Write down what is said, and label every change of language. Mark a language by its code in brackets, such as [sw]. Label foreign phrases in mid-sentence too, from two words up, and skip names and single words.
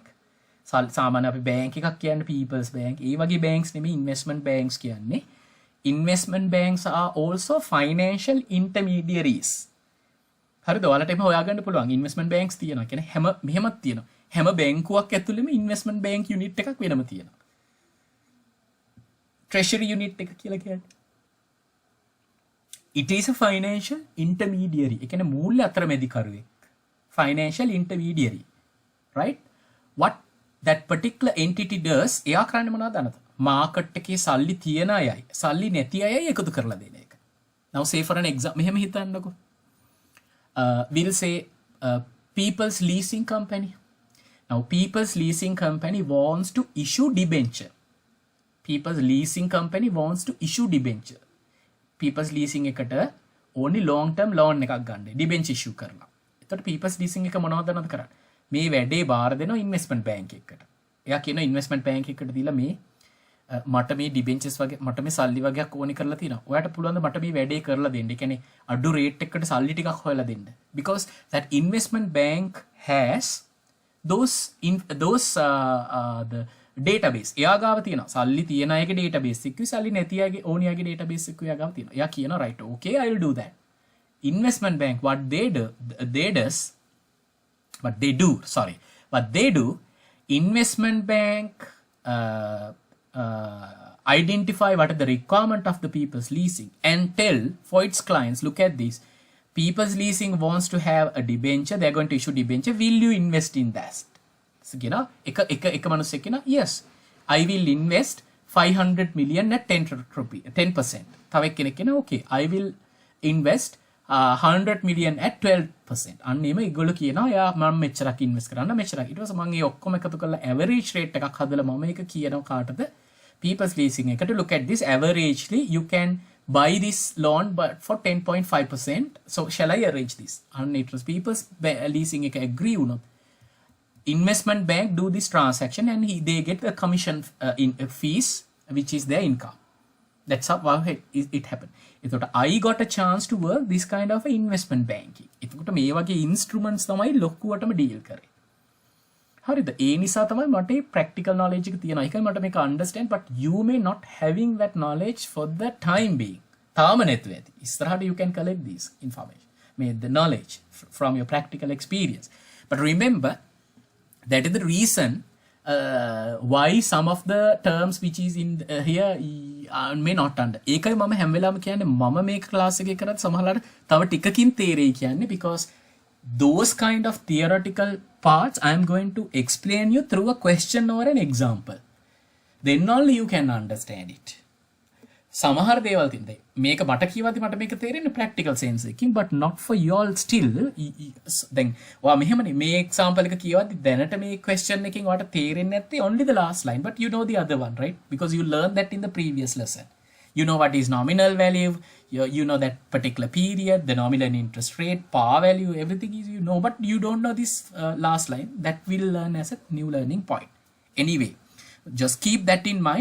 [si] සාමාන්‍ය අපි bank එකක් කියන්නේ people's bank. ඒ වගේ banks නෙමෙයි [en] investment banks [si] කියන්නේ. [en] Investment banks are also financial intermediaries. [si] හරිද? ඔයාලට එහෙම හොයාගන්න පුළුවන්. [en] investment banks [si] තියෙනවා. කියන්නේ හැම මෙහෙමත් තියෙනවා. හැම බැංකුවක් ඇතුළෙම [en] investment bank unit [si] එකක් වෙනම තියෙනවා. [en] treasury unit [si] එක කියලා කියන්නේ. [en] It is a financial intermediary. [si] ඒ කියන්නේ මූල්‍ය අතරමැදිකරුවෙක්. [en] Financial intermediary. Right? What that particular entity does, [si] එයා කරන්නේ මොනවද දන්නවද? මාකට් එකේ සල්ලි තියන අයයි සල්ලි නැති අයයි එකතු කරලා දෙන එක. [en] Now say for an example, [si] මෙහෙම හිතන්නකෝ. [en] We'll say People's Leasing Company. Now People's Leasing Company wants to issue debenture. People's Leasing Company wants to issue debenture. People's Leasing එකට only long term loan එකක් ගන්න. debenture issue කරලා. [si] එතකොට People's Leasing එක මොනවද දන්නවද කරන්නේ? මේ වැඩේ බාර දෙනවා [en] investment bank [si] එකකට. එයා කියනවා [en] investment bank [si] එකකට දීලා මේ මට මේ debentures වගේ මට මේ සල්ලි වගේක් ඕනි කරලා තියෙනවා. ඔයාලට පුළුවන් ද මට මේ වැඩේ කරලා දෙන්න. ඒ කියන්නේ අඩු රේට් එකකට සල්ලි ටිකක් හොයලා දෙන්න. [en] Because that investment bank has those the database. [si] එයා ගාව තියෙනවා. සල්ලි තියන අයගේ database එක, සල්ලි නැති අයගේ ඕනි අයගේ database එක එයා ගාව තියෙනවා. එයා කියනවා [en] right, okay, I will do that. Investment bank what they do, investment bank identify what are the requirement of the People's Leasing and tell for its clients, look at this, People's Leasing wants to have a debenture, they are going to issue debenture, will you invest in that? So [si] එක මනුස්සයෙක් කියනවා [en] yes, I will invest 500 million at 10%. [si] තව එක්කෙනෙක් කියනවා [en] okay, I will invest 100 million at 12%. [si] අන්න එම ඒගොල්ලෝ කියනවා යා මම මෙච්චරක් ඉන්වෙස්ට් කරන්න මෙච්චරක්. ඊට පස්සේ මම ඒ ඔක්කොම එකතු කරලා [en] average rate [si] එකක් හදලා මම ඒක කියනවා කාටද? [en] People's Leasing එකට look at this, averagely you can buy this loan but for 10.5%. So shall I arrange this? And it was People's Leasing එක agree වුණොත් investment bank do this transaction and they get a commission in fees which is their income. That's how it happened. එතකොට I got a chance to work this kind of investment banking. [si] එතකොට මේ වගේ instruments තමයි ලොකුවටම deal කරේ. හරිද? ඒ නිසා තමයි මට [en] practical knowledge [si] එක තියෙනවා. ඒකයි මට මේක [en] understand, but you may not having that knowledge for the time being. [si] තාම නැතුව ඇති. [en] ඉස්සරහට you can collect this information. The knowledge from your practical experience. But remember, that is the reason why some of the terms which is in here may not under. [si] ඒකයි මම හැම වෙලාවෙම කියන්නේ මම මේක ක්ලාස් එකේ කරත් සමහරවිට තව ටිකකින් තේරෙයි කියන්නේ, [en] because those kind of theoretical parts I am going to explain you through a question or an example. Then only you can understand it. [si] සමහර දේවල් තියෙනවා. මේක මට කියවද්දි මට මේක තේරෙන්නේ [en] practical sense [si] එකකින්, [en] but not for you all still. [si] දැන් ඔයා මෙහෙමනේ මේ example එක කියවද්දි දැනට මේ question එකකින් ඔයාට තේරෙන්නේ නැත්තේ [en] only the last line, but you know the other one, right? Because you learned that in the previous lesson. You know what is nominal value, you know that particular period, the nominal interest rate, par value, everything is you know, but you don't know this last line. That we'll learn as a new learning point. Anyway, just keep that in mind.